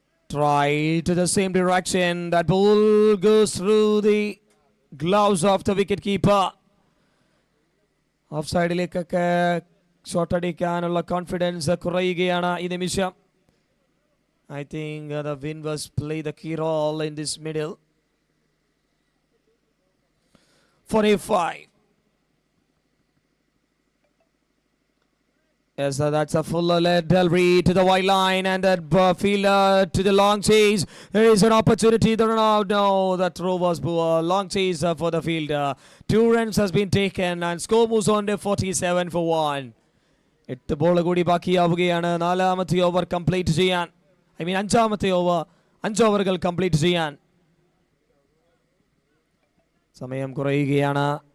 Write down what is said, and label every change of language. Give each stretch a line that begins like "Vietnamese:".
English: Try to the same direction. That ball goes through the gloves of the wicket keeper.
Malayalam: Off sideലേക്കൊക്കെ shot അടിക്കാനുള്ള confidence കുറയുകയാണ് ഈ നിമിഷം.
English: I think the wind was play the key role in this middle. 45. Yes, that's a full led delivery to the wide line and that fielder to the long chase. There is an opportunity. No, the throw was poor. Long chase for the fielder. 2 runs has been taken and score moves on to 47 for 1.
Malayalam: 8 ball കൂടി ബാക്കിയാവുകയാണ്. 4ാമത്തെ over complete ചെയ്യാൻ. 5ാമത്തെ over 5 ഓവറുകൾ complete ചെയ്യാൻ സമയം കുറയുകയാണ്.